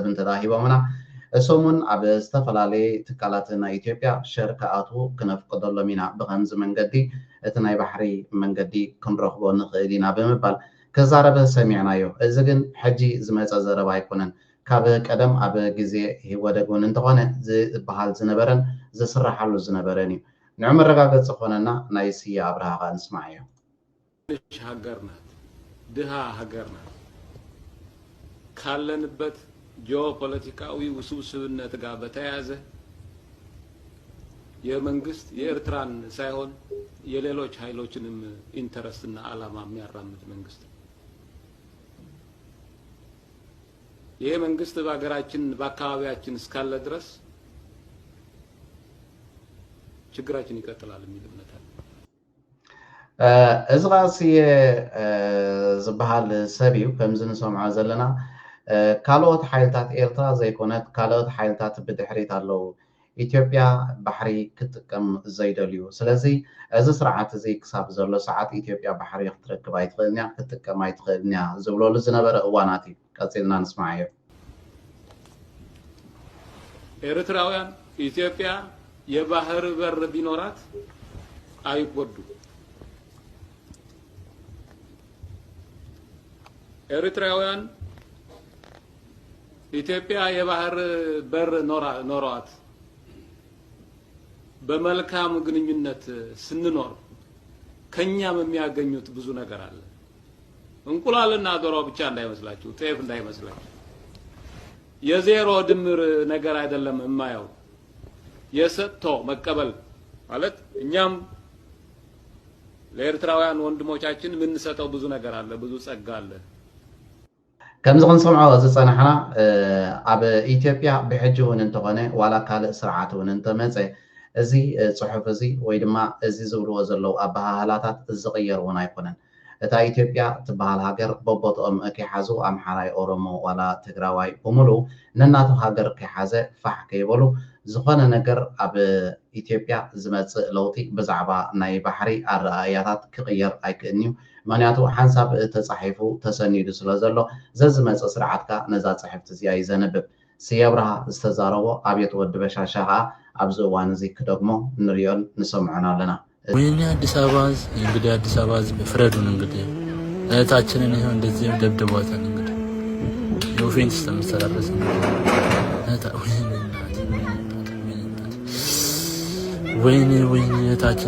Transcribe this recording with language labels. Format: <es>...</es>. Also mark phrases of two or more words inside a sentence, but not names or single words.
<ti>እንተዳሂቦምና እሶሙን ኣብ ዝተፈላለየ ትካላት ናይ ኢትዮጵያ ሸር ከኣትዉ ክነፍቅደሎም ኢና ብከምዚ መንገዲ እቲ ናይ ባሕሪ መንገዲ ክንረክቦ ንኽእል ኢና ብምባል ከዛረበ ሰሚዕናዮ እዚ ግን ሕጂ ዝመፀ ዘረባ ኣይኮነን ካብ ቀደም ኣብ ግዜ ወደጉን እንተኾነ ዝበሃል ዝነበረን ዝስራሓሉ ዝነበረን እዩ ንዑ መረጋገፂ ዝኾነና ናይ ስየ አብርሃ ንስማዕ እዩ</ti> <am>ሀገር ናት ድሃ ሀገር ናት ካለንበት ጂኦፖለቲካዊ ውስብስብነት ጋር በተያያዘ የመንግስት የኤርትራን ሳይሆን የሌሎች ኃይሎችንም ኢንተረስትና ዓላማ የሚያራምድ መንግስት ይሄ መንግስት በአገራችን በአካባቢያችን እስካለ ድረስ ችግራችን ይቀጥላል የሚል እምነት አለ</am> <ti>እዚ ቃስየ ዝበሃል ሰብ እዩ ከምዚ ንሰምዖ ዘለና ካልኦት ሓይልታት ኤርትራ ዘይኮነት ካልኦት ሓይልታት ብድሕሪት ኣለዉ ኢትዮጵያ ባሕሪ ክትጥቀም ዘይደልዩ ስለዚ እዚ ስርዓት እዚ ክሳብ ዘሎ ሰዓት ኢትዮጵያ ባሕሪ ክትረክብ ኣይትኽእልኛ ክትጥቀም ኣይትኽእልኛ ዝብለሉ ዝነበረ እዋናት እዩ ቀፂልና ንስማዕ እዩ</ti> <am>ኤርትራውያን ኢትዮጵያ የባህር በር ቢኖራት አይጎዱ ኤርትራውያን ኢትዮጵያ የባህር በር ኖሯት በመልካም ግንኙነት ስንኖር ከኛም የሚያገኙት ብዙ ነገር አለ እንቁላልና ዶሮ ብቻ እንዳይመስላችሁ ጤፍ እንዳይመስላችሁ የዜሮ ድምር ነገር አይደለም የማየው የሰጥቶ መቀበል ማለት እኛም ለኤርትራውያን ወንድሞቻችን ምን ሰጠው ብዙ ነገር አለ ብዙ ጸጋ አለ</am> <ti>ከምዚ ክንሰምዖ ዝፀናሕና ኣብ ኢትዮጵያ ብሕጂ እውን እንተኾነ ዋላ ካልእ ስርዓት እውን እንተመፀ እዚ ፅሑፍ እዚ ወይ ድማ እዚ ዝብልዎ ዘለው ኣበሃህላታት ዝቕየር እውን ኣይኮነን እታ ኢትዮጵያ ትበሃል ሃገር በቦትኦም ከይሓዙ ኣምሓራይ ኦሮሞ ዋላ ትግራዋይ ብምሉእ ነናቱ ሃገር ከይሓዘ ፋሕ ከይበሉ ዝኾነ ነገር ኣብ ኢትዮጵያ ዝመፅእ ለውጢ ብዛዕባ ናይ ባሕሪ ኣረኣያታት ክቕየር ኣይክእልን እዩ ምክንያቱ ሓንሳብ ተፃሒፉ ተሰኒዱ ስለ ዘሎ ዘዝመፅእ ስርዓትካ ነዛ ፅሕፍቲ እዚኣ ይዘነብብ ስየ አብርሃ ዝተዛረቦ አብየት ወዲ በሻሻ ከዓ ኣብዚ እዋን እዚ ክደግሞ ንሪኦን ንሰምዖን ኣለና</ti> <am>ወይኔ አዲስ አበባ እንግዲህ አዲስ አበባ ፍረዱን እንግዲህ እህታችንን ይሄው እንደዚህ ደብድቧታል እንግዲህ የኦፌንስ ተመሰራረስ ወይኔ እህታችን</am>